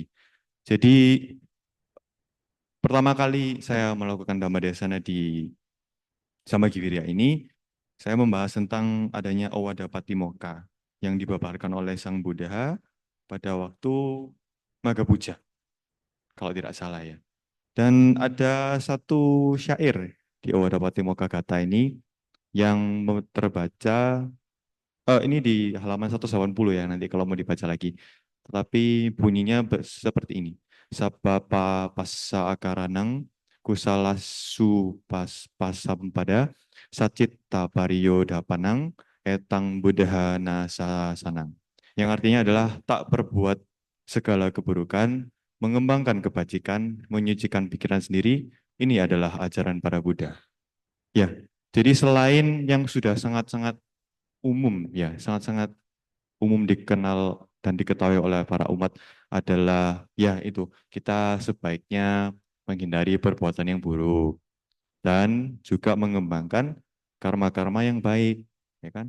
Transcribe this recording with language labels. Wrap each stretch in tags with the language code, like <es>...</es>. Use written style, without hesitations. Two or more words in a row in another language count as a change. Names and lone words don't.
<id>Jadi pertama kali saya melakukan Dhammadesana di Sambagiriya ini, saya membahas tentang adanya Owada Patimokkha yang dibabarkan oleh Sang Buddha pada waktu Magha Puja, kalau tidak salah ya. Dan ada satu syair di Owada Patimokkha Gatha ini yang terbaca, ini di halaman 180 ya, nanti kalau mau dibaca lagi. Tetapi bunyinya seperti ini.</id> <pi>Sabapa passa akaranang kusalasu pasampada sacitta pariyo dapanang etang buddha nasasanang.</pi> <id>Yang artinya adalah tak berbuat segala keburukan, mengembangkan kebajikan, menyucikan pikiran sendiri, ini adalah ajaran para Buddha. Ya, jadi selain yang sudah sangat-sangat umum, ya sangat-sangat umum dikenal dan diketahui oleh para umat adalah ya itu kita sebaiknya menghindari perbuatan yang buruk dan juga mengembangkan karma-karma yang baik, ya kan?</id>